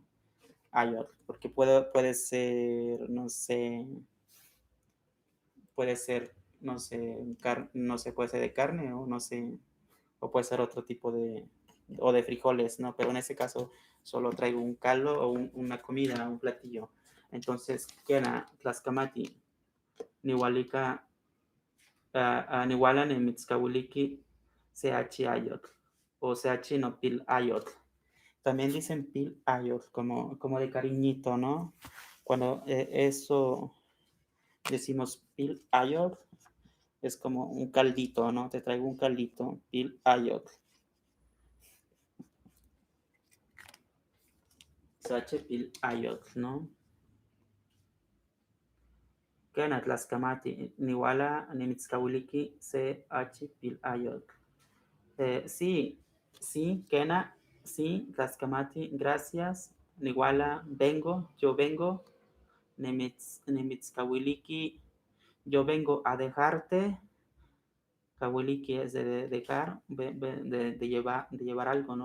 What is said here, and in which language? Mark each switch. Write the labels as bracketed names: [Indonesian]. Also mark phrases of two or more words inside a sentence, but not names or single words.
[Spanish] Ayot, porque puede ser, no sé, puede ser no sé, no sé, puede ser de carne o no sé, o puede ser otro tipo o de frijoles, ¿no? Pero en ese caso solo traigo un caldo o una comida, un platillo. [Nahuatl languages] Entonces, queda tlascamati, nihualica, nihualan en mitzkawiliki, seachi ayot, o seachi no pil ayot. [Spanish] También dicen [Nahuatl languages] pil ayot, [Spanish] como de cariñito, ¿no? Cuando eso decimos [Nahuatl languages] pil ayot, [Spanish] es como un caldito, ¿no? Te traigo un caldito, [Nahuatl languages] pil ayot. Sache pil ayot, ¿no? Kena tlaskamati, niwala nimitzkawiliki se h pil ayot. [Spanish] Sí, sí, Kena, sí, tlaskamati, gracias. Niwala, vengo, yo vengo. Nimitzkawiliki, yo vengo a dejarte. Kawiliki es de dejar, de llevar algo, ¿no?